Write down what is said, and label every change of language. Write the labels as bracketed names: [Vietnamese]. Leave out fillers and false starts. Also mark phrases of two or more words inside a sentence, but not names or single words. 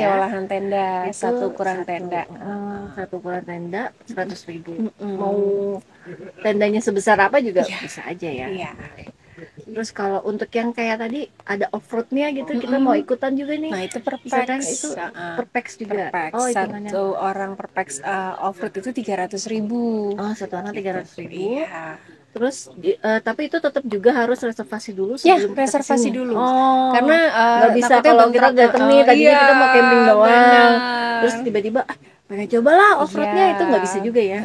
[Indonesian] sewa lahan tenda, Itu satu ukuran tenda. satu ukuran tenda 100.000. Mau tendanya sebesar apa juga bisa aja ya. Iya. Terus kalau untuk yang kayak tadi ada off-roadnya gitu, kita mau ikutan juga nih. Nah, itu per Misalkan pax. itu per pax juga. Per pax. Oh, hitungannya. Satu orang per pax off-road itu 300.000. Oh, satu orang 300.000. Iya. Terus tapi itu tetap juga harus reservasi dulu Ya, sebelum kita reservasi kesini. dulu. Oh, Karena nggak bisa takutnya kalau kita bentrok. datang nih, tadinya Iya, kita mau camping doang. Terus benar. tiba-tiba pengen cobalah off-roadnya, Iya, itu nggak bisa juga ya.